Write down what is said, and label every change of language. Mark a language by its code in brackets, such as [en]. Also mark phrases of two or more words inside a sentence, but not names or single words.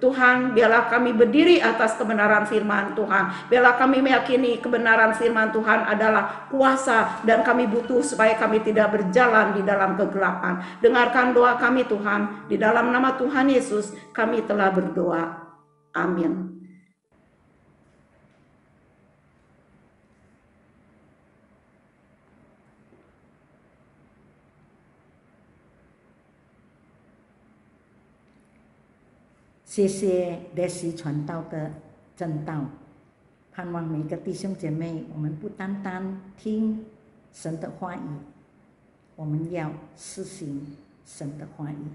[id] Tuhan, biarlah kami berdiri atas kebenaran firman Tuhan. Biarlah kami meyakini kebenaran firman Tuhan adalah kuasa dan kami butuh supaya kami tidak berjalan di dalam kegelapan. Dengarkan doa kami Tuhan, di dalam nama Tuhan Yesus kami telah berdoa. Amin. [zh] 谢谢列西传道的正道，盼望每个弟兄姐妹，我们不单单听神的话语，我们要施行神的话语。